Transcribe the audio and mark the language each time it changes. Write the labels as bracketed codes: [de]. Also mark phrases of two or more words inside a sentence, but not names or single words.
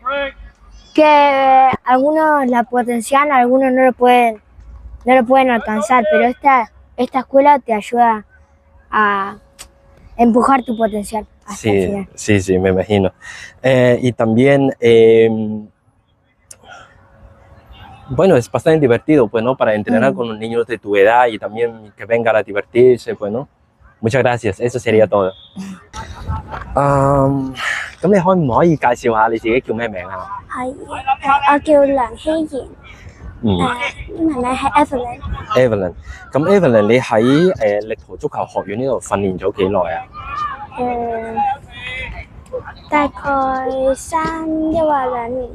[es] Que algunos la potencian, algunos no lo pueden alcanzar, pero esta escuela te ayuda a empujar tu potencial hasta el final. Sí, me imagino. Y también, bueno, es bastante divertido, pues, ¿no? Para entrenar con los niños de tu edad y también que vengan a divertirse, pues, ¿no? Muchas gracias, eso sería todo. [yue] 咁你可唔可以介紹下你自己叫咩名啊？係，我叫梁希賢，英文名係 Evelyn。 Evelyn， 咁 Evelyn 你喺力圖足球學院呢度訓練咗幾耐啊？大概3或2年。